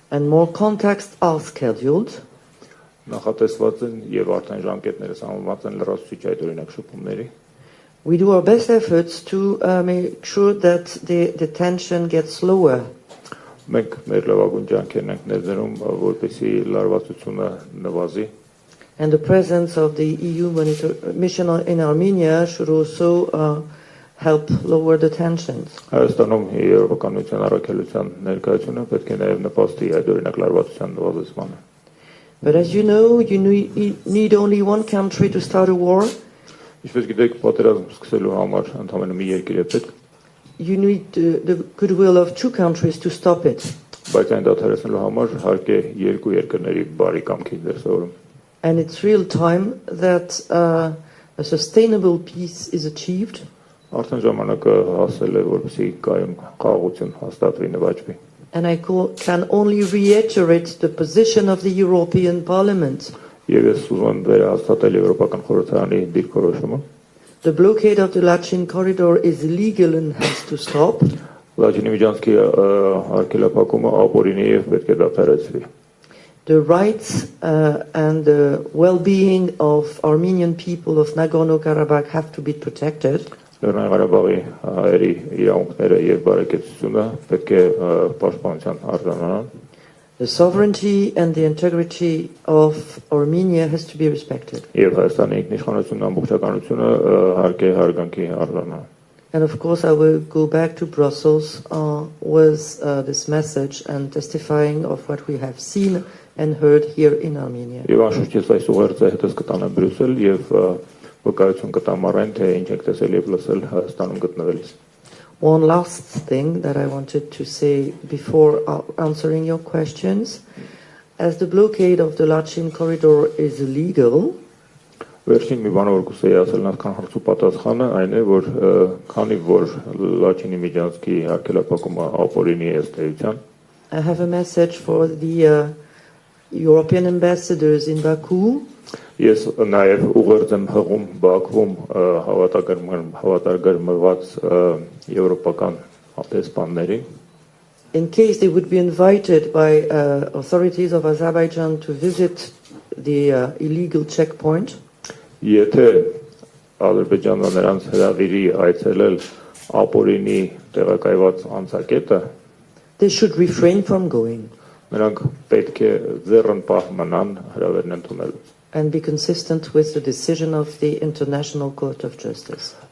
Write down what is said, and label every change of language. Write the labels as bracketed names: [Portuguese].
[English] And more contacts are scheduled. [Armenian] Նախատեսված են եւ արդեն ժամկետները սահմանված են լրացուցիչ այդ օրինակ շփումների։ [English] We do our best efforts to make sure that the tension gets lower. [Armenian] Մենք մեր լավագույն ջանքերն ենք ներդնում, որպեսզի լարվածությունը նվազի։ [English] And the presence of the EU mission in Armenia should also help lower the tensions. [Armenian] Հայաստանում Եվրոպական միության առաքելության ներկայությունը պետք է նաև նպաստի այդ օրինակ լարվածության նվազեցմանը։ [English] But as you know, you need only one country to start a war. [Armenian] Ինչպես գիտեք, պատերազմ սկսելու համար ընդամենը մի երկիր է պետք։ [English] You need the goodwill of two countries to stop it. [Armenian] Բայց այն դադարեցնելու համար հարկ է երկու երկրների բարի կամքի դերսևորում։ [English] And it's real time that a sustainable peace is achieved. [Armenian] Արդեն ժամանակը հասել է, որպեսզի կայուն խաղաղություն հաստատվի, նվաճվի։ [English] And I can only reiterate the position of the European Parliament. [Armenian] Եվ ես ուզում եմ վերահաստատել Եվրոպական խորհրդարանի դիրքորոշումը։ [English] The blockade of the Lachin corridor is illegal and has to stop. [Armenian] Լաչինի միջանցքի արգելափակումը ապօրինի եւ պետք է դադարեցվի։ [English] The rights and the well-being of Armenian people of Nagorno-Karabakh have to be protected. [Armenian] Լեռնային Ղարաբաղի հայերի իրավունքները եւ բարեկեցությունը պետք է պաշտպանության արժանանան։ [English] The sovereignty and the integrity of Armenia has to be respected. [Armenian] Եվ Հայաստանի ինքնիշխանությունն ամբողջականությունը հարկ է հարգանքի արժանանան։ [English] And of course, I will go back to Brussels with this message and testifying of what we have seen and heard here in Armenia. [Armenian] Եվ անշուշտ ես այս ուղերձը հետս կտանեմ Բրյուսել եւ վկայություն կտամ առայն թե ինչ եք տեսել եւ լսել Հայաստանում գտնվելիս։ [English] One last thing that I wanted to say before answering your questions, as the blockade of the Lachin corridor is illegal. [Armenian] Վերջին մի բան որ կուզեի ասել նախքան հարցու պատասխանը այն է որ քանի որ Լաչինի միջանցքի արգելափակումը ապօրինի է ըստ էության [English] I have a message for the European ambassadors in Baku. [Armenian] Ես նաև ուղերձ եմ հղում Բաքվում հավատարգրմված եվրոպական դեսպաններին [English] In case they would be invited by authorities of Azerbaijan to visit the illegal checkpoint. [Armenian] Եթե Ադրբեջանը նրանց հրավիրի այցելել ապօրինի տեղակայված անցակետը [English] They should refrain from going. [Armenian] Նրանք պետք է ձեռնպահ մնան հրավերն ընդունելուց [English] And be consistent with the decision of the International Court of Justice.